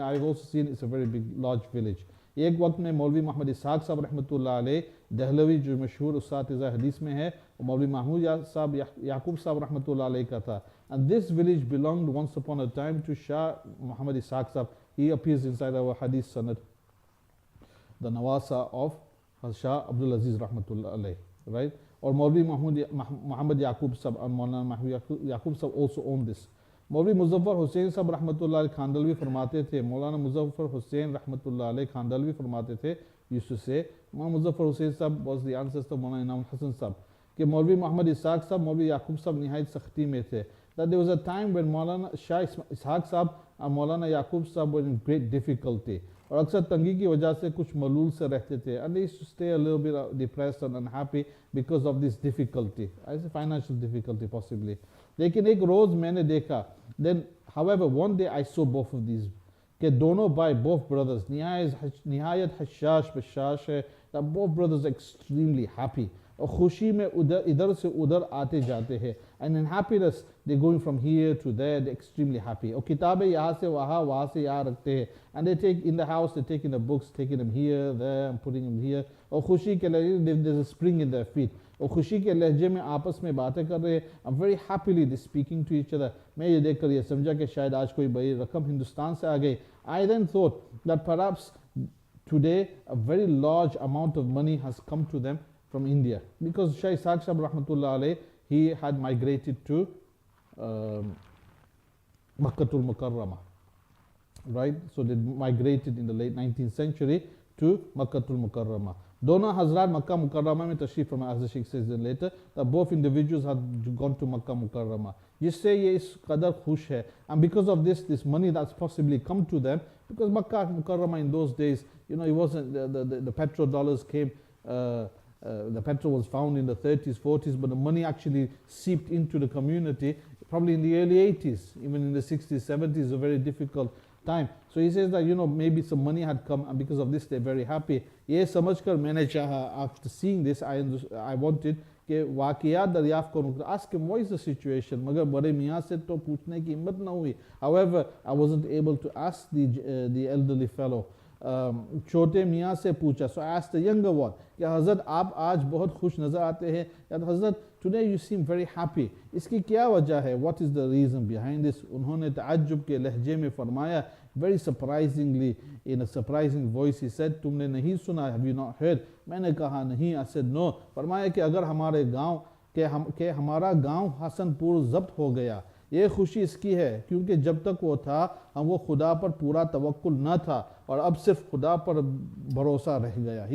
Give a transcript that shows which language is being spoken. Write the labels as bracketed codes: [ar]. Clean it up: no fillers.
[en] I've also seen it's a very big large village. [hi] एक वक्त में मौलवी मोहम्मद इसाक साहब रहमतुल्लाह अलैह दहलवी जो मशहूर उस्ताद हदीस में है, और मौलवी महमूद साहब याकूब साहब रहमतुल्लाह अलैह का था. [en] And this village belonged once upon a time to Shah Muhammad Ishaq Sahib. He appears inside our hadith sanad, the Nawasa of Shah Abdul Aziz Rahmatullah alayh, right? Or Maulvi Muhammad Yaqub Sahib and Maulana Mahmoud Yaqub Sahib also owned this. Maulvi Muzaffar Hussain Sahib Rahmatullah alayh Khandalvi [hi] फरमाते थे, [en] Maulana Muzaffar Hussain Rahmatullah alayh Khandalvi फरमाते थे, used to say, Muzaffar Hussain Sahib was the ancestor of Maulana Inam Hassan Sahib, [hi] कि Maulvi Muhammad Ishaq Sahib, Maulvi Yaqub Sahib निहायत सख्ती में थे. [en] That there was a time when Maulana Shah Ishaq Sahib and Maulana Yaqub Sahib were in great difficulty. [hi] और अक्सर तंगी की वजह से कुछ मलूल से रहते थे. [en] And they used to stay a little bit depressed and unhappy because of this difficulty. I say financial difficulty possibly. [hi] लेकिन एक रोज़ मैंने देखा, [en] then however one day I saw both of these, कि [hi] कि दोनों भाई, [en] both brothers, [hi] निहायत हशाश बशाश है, [en] that both brothers are extremely happy. [hi] और खुशी में इधर से उधर आते जाते हैं. [en] And in happiness, they're going from here to there, they're extremely happy. [hi] और किताबें यहाँ से वहाँ, वहाँ से यहाँ रखते हैं. [en] And they take in the house, they're taking the books, taking them here, there, and putting them here. [hi] और खुशी के लिए [en] there's a spring in their feet. [hi] और खुशी के लहजे में आपस में बातें कर रहे हैं. [en] I'm very happily they speaking to each other. [hi] मैं ये देख कर ये समझा कि शायद आज कोई बड़ी रकम हिंदुस्तान से आ गई. [en] I then thought that perhaps today a very large amount of money has come to them from India, because Shaykh Sa'd Sahib Rahmatullah alayh, he had migrated to Makkatul Mukarramah, right? So they migrated in the late 19th century to Makkatul Mukarramah. [hi] दोनों हजरात मक्का मुकर्रमा में तशरीफ फरमा, [en] as the Sheikh says later, that both individuals had gone to Makkah Mukarramah. [hi] जिससे ये इस कदर खुश है, [en] and because of this money that's possibly come to them, because Makkah Mukarramah in those days, you know, it wasn't the petrodollars came. The petrol was found in the 30s, 40s, but the money actually seeped into the community probably in the early 80s, even in the 60s, 70s, a very difficult time. So he says that, you know, maybe some money had come, and because of this they're very happy. [hi] Ye samajhkar maine chaha, [en] after seeing this, I wanted [hi] कि वाक़ियात दरियाफ़्त करूँ. [en] Ask him what is the situation, [hi] मगर बड़े मियाँ से तो पूछने की हिम्मत ना हुई. [en] However, I wasn't able to ask the elderly fellow. [hi] छोटे मियाँ से पूछा. [en] So I asked the younger one [hi] कि हज़रत आप आज बहुत खुश नज़र आते हैं, [en] या हज़रत today you seem very happy, [hi] इसकी क्या वजह है, [en] what is the reason behind this. [hi] उन्होंने ताज्जुब के लहजे में फरमाया, [en] very surprisingly, in a surprising voice, he said, [hi] तुमने नहीं सुना, [en] have you not heard. [hi] मैंने कहा नहीं. [en] I said no. [hi] फरमाया कि अगर हमारे गाँव के हमारा गाँव हसनपुर ज़ब्त हो गया, ये खुशी इसकी है क्योंकि जब तक वो था हम वो खुदा पर पूरा तवक्कुल न था, और अब सिर्फ खुदा पर भरोसा रह गया.